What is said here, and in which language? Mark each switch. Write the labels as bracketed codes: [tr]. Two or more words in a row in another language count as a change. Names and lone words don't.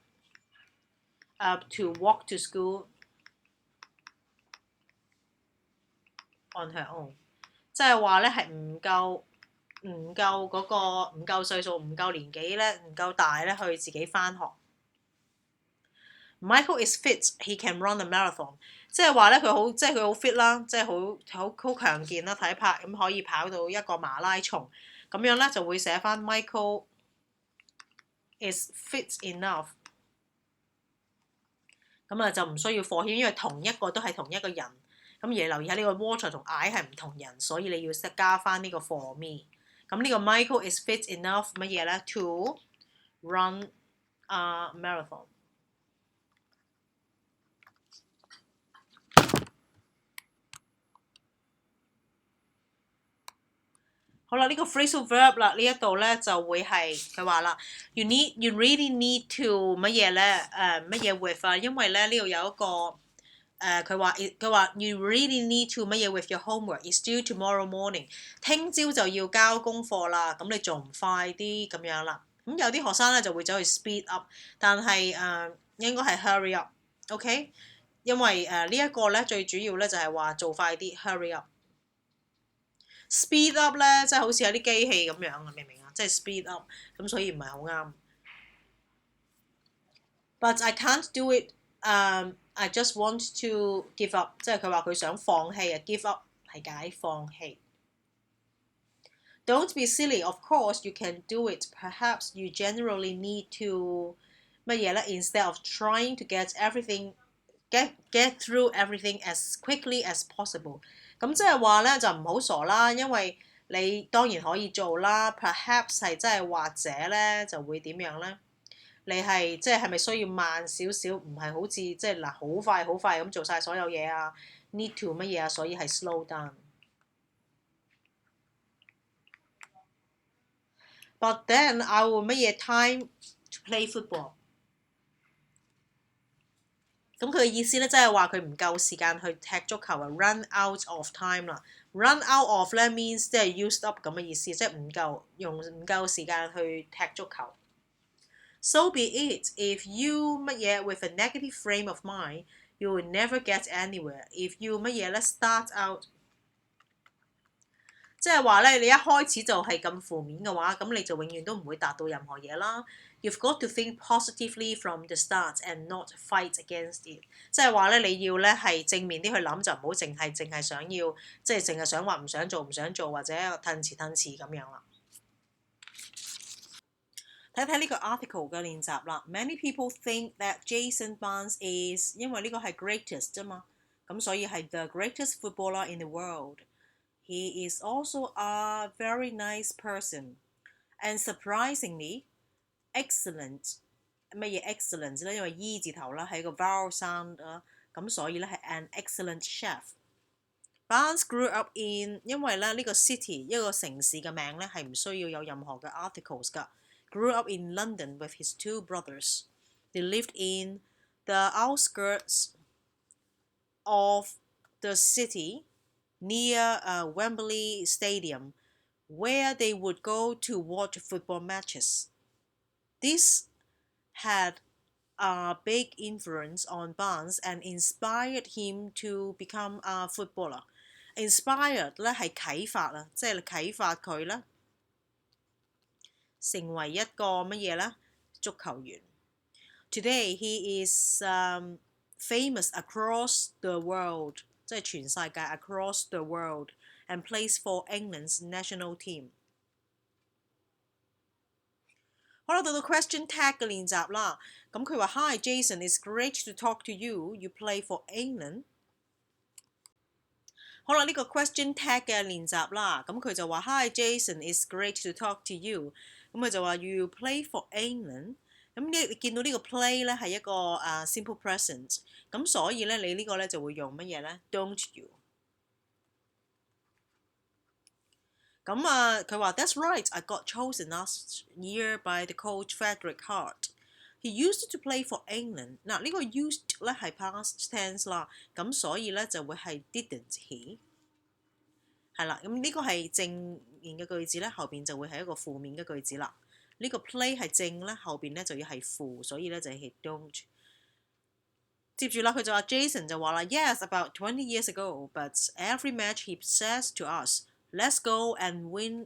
[en] to walk to school on her own， [yue] 即係話咧係唔夠嗰個唔夠歲數，唔夠年紀咧，唔夠大咧去自己返學。 [en] Michael is fit, he can run a marathon， [yue] 即係話咧佢好fit 啦，即係好強健啦，體魄咁可以跑到一個馬拉松，咁樣咧就會寫返 [en] Michael is fit enough， [yue] 咁啊就唔需要 [en] for him， [yue] 因為同一個都係同一個人。咁而你留意下呢個 water 同 I 係唔同人，所以你要加翻呢個 [en] for me。 [yue] 咁呢個 [en] Michael is fit enough [yue] 乜嘢咧 [en] ？To run a marathon。 [yue] 好啦，呢個 [en] phrasal verb [yue] 啦，呢一度咧就會係佢話啦 ， [en] you really need to [yue] 乜嘢咧？乜嘢 [en] with [yue] 啊？因為咧呢度有一個佢話 [en] you really need to 乜嘢 with your homework is due tomorrow morning， [yue] 聽朝就要交功課啦，咁你仲唔快啲咁樣啦？咁有啲學生咧就會走去 [en] speed up， [yue] 但係應該係 [en] hurry up， [yue] OK？因為呢一個咧最主要咧就係話做快啲 [en] hurry up。 speed up [yue] 咧，即係好似有啲機器咁樣啊，明唔明啊？即係 [en] speed up， [yue] 咁所以唔係好啱。 [en] But I can't do it. I just want to give up， [yue] 即係佢話佢想放棄啊 ， [en] give up [yue] 係解放棄。Don't be silly. [en] Of course you can do it. Perhaps you generally need to [yue] 乜嘢咧 [en] ？Instead of trying to get through everything as quickly as possible。 [yue] 咁即係話咧就唔好傻啦，因為你當然可以做啦。Perhaps 係真係或者咧就會點樣咧？你係即係咪需要慢少少？唔係好似即係嗱好快咁做晒所有嘢啊 ？ [en] Need to [yue] 乜嘢啊？所以係 [en] slow down。But then I will 乜嘢 time to play football。 [yue] 咁佢嘅意思咧，即係話佢唔夠時間去踢足球啊 ， [en] run out of time [yue] 啦。 [en] run out of [yue] 咧 means 即係 [en] used up [yue] 咁嘅意思，即係唔夠時間去踢足球。 [en] So be it. If you 乜嘢 with a negative frame of mind, you will never get anywhere. If you [yue] 乜嘢咧 [en] start out， [yue] 即係話咧，你一開始就係咁負面嘅話，咁你就永遠都唔會達到任何嘢啦。 [en] You've got to think positively from the start and not fight against it。 [yue] 即係話咧，你要咧係正面啲去諗，就唔好淨係想要，即係淨係想話唔想做或者褪遲咁樣啦。睇睇呢個 [en] article [yue] 嘅練習啦。 [en] Many people think that Jason Barnes is [yue] 因為呢個係 [en] greatest [yue] 啫嘛，咁所以係 [en] the greatest footballer in the world。He is also a very nice person and surprisingly excellent。 [yue] 乜嘢 excellent 咧？因為 E 字頭啦，係一個 [en] vowel sound [yue] 啦，咁所以咧係 [en] an excellent chef。 Barnes grew up in [yue] 因為咧呢個 city 一個城市嘅名咧係唔需要有任何嘅 articles 㗎。 [en] Grew up in London with his two brothers. They lived in the outskirts of the city near Wembley Stadium, where they would go to watch football matches. This had a big influence on Barnes and inspired him to become a footballer. [yue] Inspired 咧係啟發啊，即係啟發佢啦，成為一個乜嘢咧？足球員。 [en] Today he is famous across the world， [yue] 即係全世界 [en] across the world and plays for England's national team。 [yue] 好啦，到到 [en] question tag [yue] 嘅練習啦。咁佢話 [en] Hi Jason, it's great to talk to you. You play for England。 [yue] 好啦，呢個 [en] question tag [yue] 嘅練習啦。咁佢就話 [en] Hi Jason, it's great to talk to you。 [yue] 咁佢就話 [en] You play for England。 [yue] 咁你見到呢個 play 咧係一個 [en] simple present， [yue] 咁所以咧你呢個咧就會用乜嘢咧 ？ [en] Don't you？ [yue] 咁佢話 [en] That's right, I got chosen last year by the coach Frederick Hart. He used to play for England。 [yue] 嗱，呢個 used 咧係 [en] past tense [yue] 啦，咁所以咧就會係 [en] didn't he？ [yue] 係啦，咁呢個係正面嘅句子咧，後邊就會係一個負面嘅句子啦。呢個 play 係正咧，後邊咧就要係負，所以咧就係 don't。接住啦，佢就話 Jason 就話啦 [en] Yes, about 20 years ago, but every match he says to us, let's go and win。